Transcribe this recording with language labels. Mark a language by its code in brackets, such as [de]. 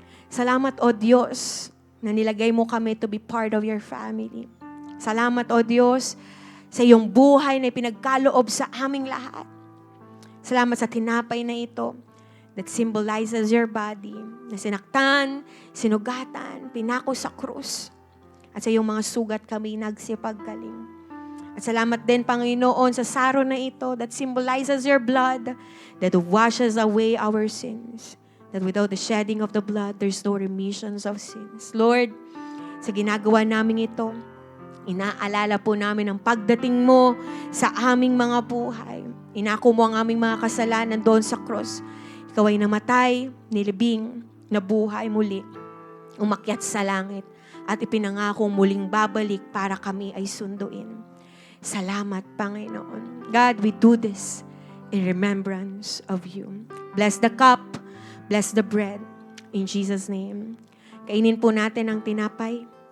[tl] Salamat, O Diyos, na nilagay mo kami [en] to be part of your family. [tl] Salamat, O Diyos, sa iyong buhay na pinagkaloob sa aming lahat. Salamat sa tinapay na ito [en] that symbolizes your body, [tl] na sinaktan, sinugatan, pinako sa krus. At sa iyong mga sugat kami nagsipaggaling. At salamat din, Panginoon, sa saro na ito [en] that symbolizes your blood that washes away our sins. That without the shedding of the blood, there's no remissions of sins. [tl] Lord, sa ginagawa namin ito, inaalala po namin ang pagdating mo sa aming mga buhay. Inako mo ang aming mga kasalanan doon sa cross. Ikaw ay namatay, nilibing, nabuhay muli, umakyat sa langit, at ipinangakong muling babalik para kami ay sunduin. Salamat, Panginoon. [en] God, we do this in remembrance of you. Bless the cup, bless the bread, in Jesus' name. [tl] Kainin po natin ang tinapay.